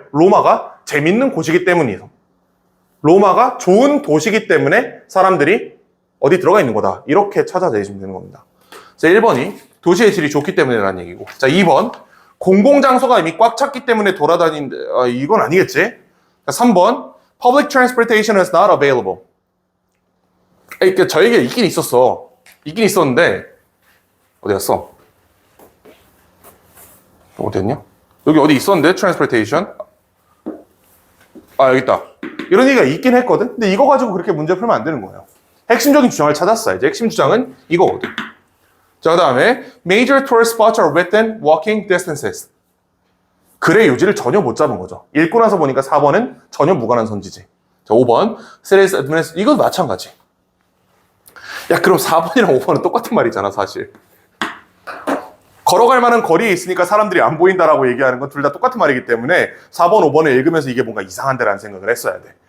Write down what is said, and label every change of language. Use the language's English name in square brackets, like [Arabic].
[Korean] 로마가 재밌는 곳이기 때문이에요. 로마가 좋은 도시이기 때문에 사람들이 어디 들어가 있는 거다. 이렇게 찾아내시면 되는 겁니다. 자, 1번이 도시의 질이 좋기 때문이라는 얘기고. 자, 2번. 공공장소가 이미 꽉 찼기 때문에 이건 아니겠지? 자, 3번. [English] Public transportation is not available. [Korean] 그러니까 저에게 있긴 있었어. 있긴 있었는데, 어디 갔어? 어디였냐? 여기 어디 있었는데, transportation? 여기 있다. 이런 얘기가 있긴 했거든? 근데 이거 가지고 그렇게 문제 풀면 안 되는 거예요. 핵심적인 주장을 찾았어야지. 핵심 주장은 이거거든. 자, 그 다음에 [English] major tourist spots are within walking distances. [Korean] 글의 요지를 전혀 못 잡은 거죠. 읽고 나서 보니까 4번은 전혀 무관한 선지지. 자, 5번. Cities administration. 이건 마찬가지. 야, 그럼 4번이랑 5번은 똑같은 말이잖아, 사실. 걸어갈 만한 거리에 있으니까 사람들이 안 보인다라고 얘기하는 건 둘 다 똑같은 말이기 때문에 4번, 5번을 읽으면서 이게 뭔가 이상한데라는 생각을 했어야 돼.